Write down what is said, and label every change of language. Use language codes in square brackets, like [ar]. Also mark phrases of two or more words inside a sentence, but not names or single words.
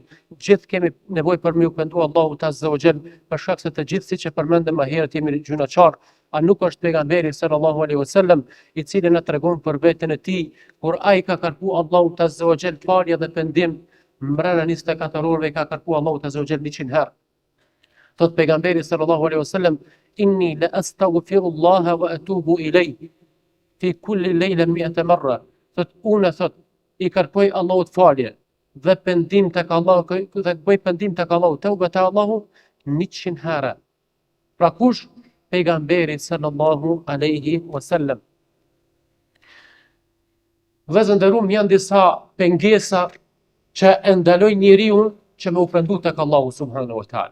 [sq] Gjithë kemi nevojë për me u pendu Allahut [ar] عز وجل, [sq] për shkak se të gjithë siç e përmendëm më herët jemi gjunaçar. A nuk është pejgamberi [ar] صلى الله عليه وسلم [sq] i cili na tregon për veten e tij kur ai ka kërku Allahut [ar] عز وجل [sq] falje dhe pendim, mbrana 24 orëve ka kërku Allahut [ar] عز وجل [sq] 100 herë. Thot pejgamberi [ar] صلى الله عليه وسلم: "إني لأستغفر الله وأتوب إليه في كل ليلة 100 مرة." [sq] Thot unë thot i kërkoj Allahut falje dhe pendim tek Allahu dhe bëj pendim tek Allahu, tauba te Allahu 100 herë. Pra kush? [ar] Pejgamberi صلى الله عليه وسلم. [sq] Vëllezër nderuam, janë disa pengesa që e ndalojnë njeriu që me u pendu tek Allahu [ar] سبحانه وتعالى.